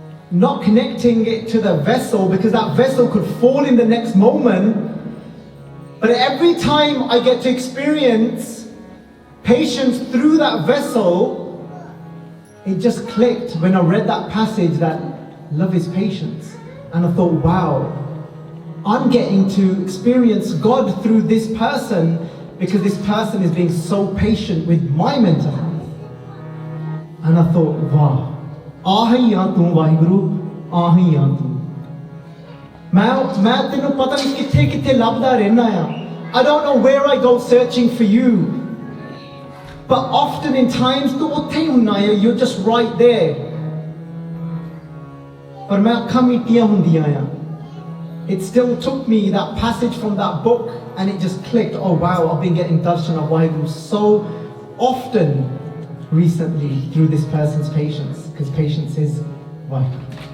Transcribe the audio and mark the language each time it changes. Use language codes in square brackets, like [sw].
[en] Not connecting it to the vessel, because that vessel could fall in the next moment, but every time I get to experience patience through that vessel, it just clicked when I read that passage that love is patience. And I thought, wow, I'm getting to experience God through this person because this person is being so patient with my mental health. And I thought, wow, [pa] ਆਹੀ ਆ ਤੂੰ ਵਾਹਿਗੁਰੂ, ਆਹੀ ਆ ਤੂੰ। ਮੈਂ ਤੈਨੂੰ ਪਤਾ ਨਹੀਂ ਕਿੱਥੇ ਕਿੱਥੇ ਲੱਭਦਾ ਰਹਿਣਾ ਆ। [en] I don't know where I go searching for you, but often in times [pa] ਤੂੰ ਉੱਥੇ ਹੀ ਹੁੰਨਾ ਆ, [en] you're just right there। [pa] ਪਰ ਮੈਂ ਅੱਖਾਂ ਮੀਟੀਆਂ ਹੁੰਦੀਆਂ ਆ। [en] It still took me, that passage from that book, and it just clicked, oh wow, I've been getting darshan of Vaheguru so often recently through this person's patience, because patience is Vaheguru.